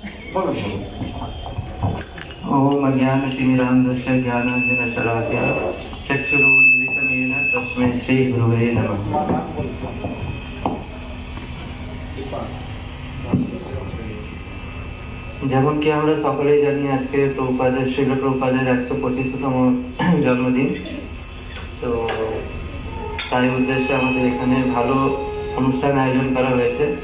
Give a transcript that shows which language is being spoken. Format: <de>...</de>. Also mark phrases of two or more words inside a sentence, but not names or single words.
<sa>ओम अज्ञानतिमिरान्धस्य ज्ञानाञ्जनशलाकया चक्षुरुन्मिलितं येन तस्मै श्रीगुरवे नमः।</sa> <bn>যেমন কি আমরা সকলেই জানি আজকে প্রভুপাদের শিল প্রভুপাদের 125তম জন্মদিন, তো তাই উদ্দেশ্যে আমাদের এখানে ভালো অনুষ্ঠান আয়োজন করা হয়েছে।</bn>